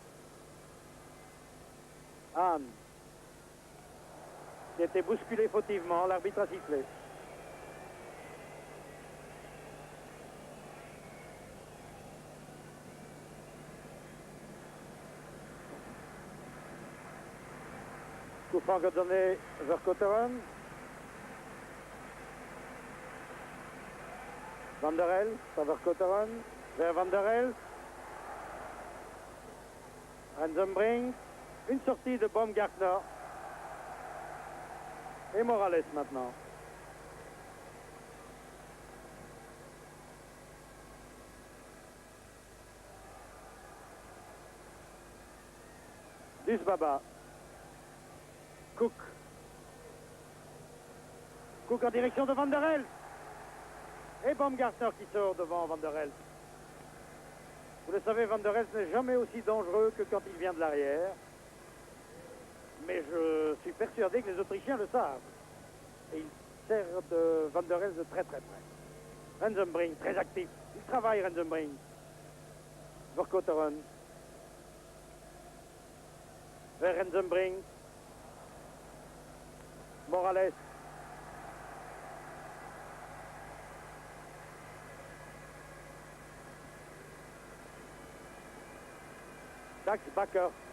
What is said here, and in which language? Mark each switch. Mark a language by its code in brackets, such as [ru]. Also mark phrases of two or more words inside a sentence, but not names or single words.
[fr] Hahn, qui a été bousculé fautivement, l'arbitre a sifflé. Coup franc que donné Verkotteren. Van der Elst, pas Verkotteren, vers Van der Elst. Rensenbrink, une sortie de Baumgartner. Et Morales maintenant. Zbaba. Cook. Cook en direction de Van der Elst. Et Baumgartner qui sort devant Van der Elst. Vous le savez, Van der Elst n'est jamais aussi dangereux que quand il vient de l'arrière. Mais je suis persuadé que les Autrichiens le savent. Et ils servent de Van der Elst de très très près. Rensenbrink, très actif. Il travaille, Rensenbrink. Verkotteren. vers Rensenbrink. Morales. Dax Bakker.